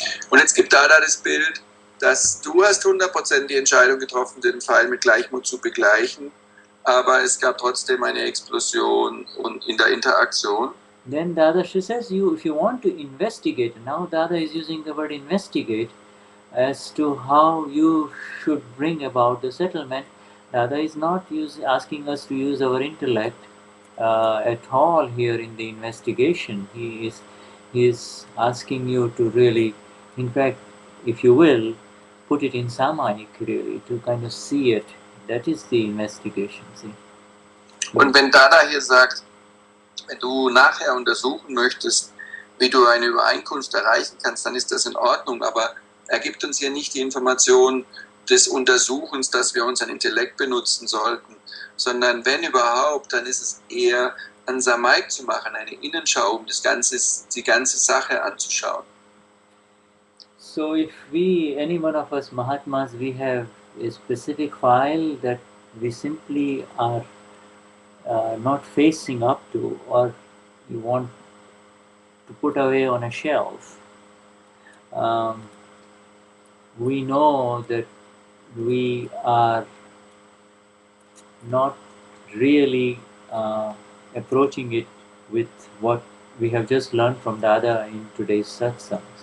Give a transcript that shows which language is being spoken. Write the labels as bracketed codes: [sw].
[de] Und jetzt gibt Dada das Bild, dass du hast 100% die Entscheidung getroffen, den Pfeil mit Gleichmut zu begleichen, aber es gab trotzdem eine Explosion in der Interaktion. [en] Then Dadashri says, if you want to investigate, now Dada is using the word investigate as to how you should bring about the settlement. Dada is not asking us to use our intellect at all here in the investigation. He is asking you to really, in fact, if you will, put it in Samaik really, to kind of see it. That is the investigation. See? [de] Und wenn Dada hier sagt, wenn du nachher untersuchen möchtest, wie du eine Übereinkunft erreichen kannst, dann ist das in Ordnung, aber er gibt uns hier nicht die Information des Untersuchens, dass wir unseren Intellekt benutzen sollten, sondern wenn überhaupt, dann ist es eher ein Samaik zu machen, eine Innenschau, um die ganze Sache anzuschauen. [en] So if any one of us Mahatmas, we have a specific file that we simply are not facing up to, or you want to put away on a shelf, we know that we are not really approaching it with what we have just learned from Dada in today's satsang.